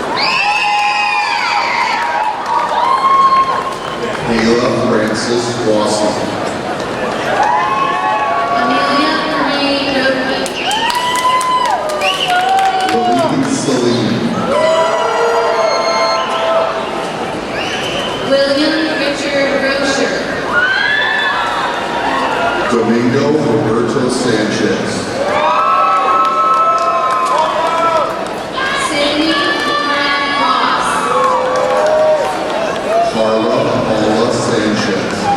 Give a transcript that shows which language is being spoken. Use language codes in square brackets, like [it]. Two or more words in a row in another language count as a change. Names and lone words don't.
[en] Kayla Frances Rossi. Amelia Marie Roby. Lily Celine. William Richard Rocher. Domingo Roberto Sanchez. Cindy Fran Ross. Carla Paula Sanchez.